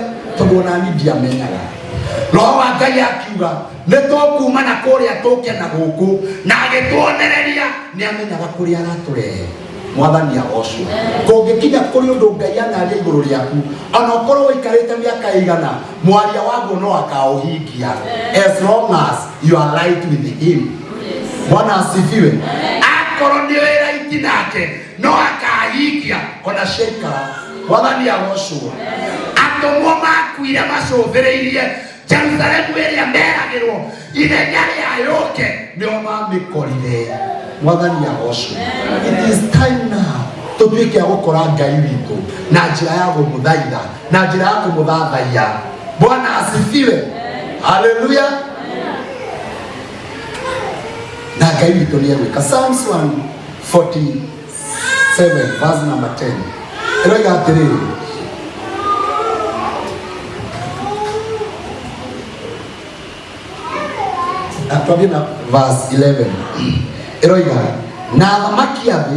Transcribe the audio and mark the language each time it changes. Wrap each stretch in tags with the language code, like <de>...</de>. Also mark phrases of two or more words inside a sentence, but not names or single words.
<ki>Tugona ni ndiamenyaga Roho wa Ngai akiuga nitokuma na kuria tuke na guku na agituonereria ni amenyaga kuri araturehe mwathani agocwo. Kungikinya kuri undu Ngai anaria iguru riaku ona ukorwo wikarite miaka igana mwaria waguo no akauhingia</ki> <en>as long as you are right with him.</en> <sw>Bwana asifiwe.</sw> <ki>Akorwo ni wira itinake no akahingia ona sheka mwathani agocwo. Atomwo makuire macuthiriirie Jerusalemu ĩrĩa meragĩrwo ithenya rĩa yũke nĩo mamĩkorire mwathani agocwo.</ki> <en>It is time now</en> <ki>tũtuĩke gũkora Ngai witũ na njĩra ya kũmũthaitha na njĩra ya kũmũthathaiya.</ki> <sw>Bwana asifiwe.</sw> <ki>Hallelujah. Na Ngai witũ nĩ egwĩka. Psalms 147</ki> <en>verse number</en> <ki>10 ĩroiga atĩrĩrĩ, atwambie na verse 11 ĩroiga na athamaki a thĩ</ki>